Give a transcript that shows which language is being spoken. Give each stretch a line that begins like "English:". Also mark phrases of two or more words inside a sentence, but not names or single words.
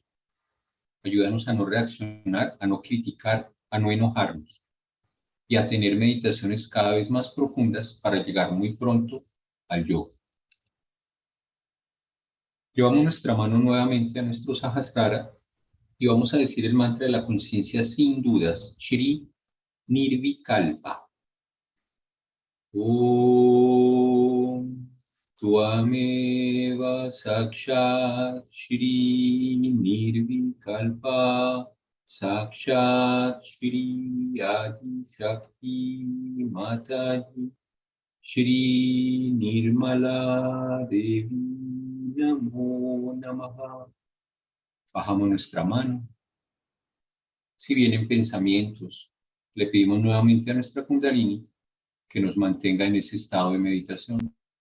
Spanish: Ayúdanos a no reaccionar, a no criticar, a no enojarnos y a tener meditaciones cada vez más profundas para llegar muy pronto al yoga. Llevamos nuestra mano nuevamente a nuestro Sahasrara y vamos a decir el mantra de la conciencia sin dudas, Shri Nirvikalpa.
Sanskrit: ॐ त्वमेव साक्षात् श्री निर्विकल्प साक्षात् श्री आदि शक्ति माताजी श्री निर्मला देवी नमो नमः.
Spanish: Bajamos nuestra mano. Si vienen pensamientos, le pedimos nuevamente a nuestra Kundalini que nos mantenga en ese estado de meditación.